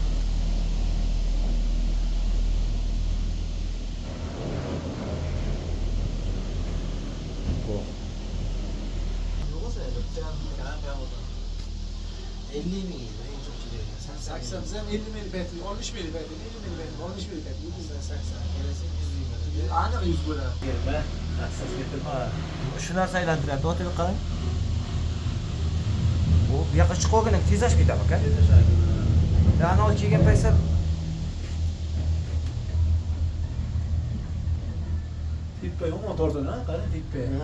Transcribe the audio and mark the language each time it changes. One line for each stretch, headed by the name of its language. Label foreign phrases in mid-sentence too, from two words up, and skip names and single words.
Turkish: Bu. 50 bin en çok çıkıyor. 80 50 milimetre, 60 milimetre, 50 milimetre, 60 milimetre, 180. Gelesi 100 bin.
Uzbek: Aniq 100 bo'ladi.
Turkish: Gelme. Hassas getirme.
Uzbek: Shu narsa aylantiradi, o'tib qarang. Bu yoqqa chiqib olgan tezlashib ketadi aka. Ana olib kelgan paytda Tippe motordan ha, qara tippe.